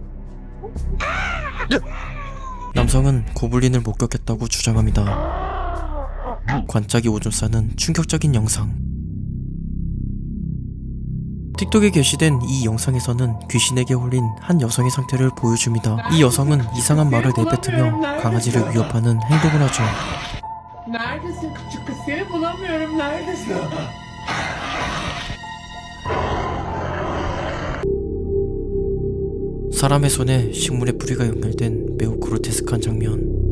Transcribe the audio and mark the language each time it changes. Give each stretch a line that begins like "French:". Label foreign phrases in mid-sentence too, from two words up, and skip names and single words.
Korean: 남성은 고블린을 목격했다고 주장합니다. 관짝이 오줌 싸는 충격적인 영상. 틱톡에 게시된 이 영상에서는 귀신에게 홀린 한 여성의 상태를 보여줍니다. 이 여성은 이상한 말을 내뱉으며 강아지를 위협하는 행동을 하죠.
Turkish: Neredesin küçük kız? Seni bulamıyorum. Neredesin?
Korean: 사람의 손에 식물의 뿌리가 연결된 매우 그로테스크한 장면.